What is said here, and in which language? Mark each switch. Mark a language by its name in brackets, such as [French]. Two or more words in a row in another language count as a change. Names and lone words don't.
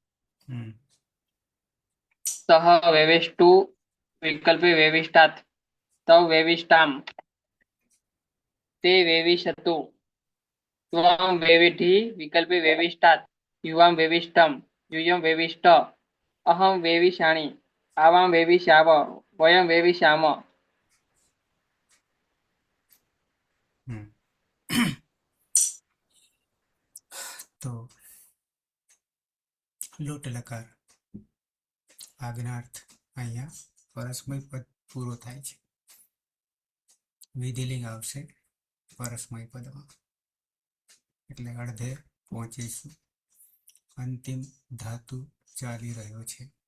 [Sanskrit] सह वेविष्टु विकल्पे वेविष्टात् तौ वेविष्टाम ते वेविशतु त्वं वेविद्धि विकल्पे वेविष्टात् युवां वेविष्टम यूयं वेविष्ट अहं वेविषाणि आवां वेविषाव वयं वेविषाम। [Gujarati] तो લોટ લકાર આજ્ઞાર્થ અહીંયા પરસ્મય પદ પૂરો થાય છે વિધિલિંગ આવશે પરસ્મય પદમાં એટલે અડધે પહોંચીશું અંતિમ ધાતુ ચાલી રહ્યો છે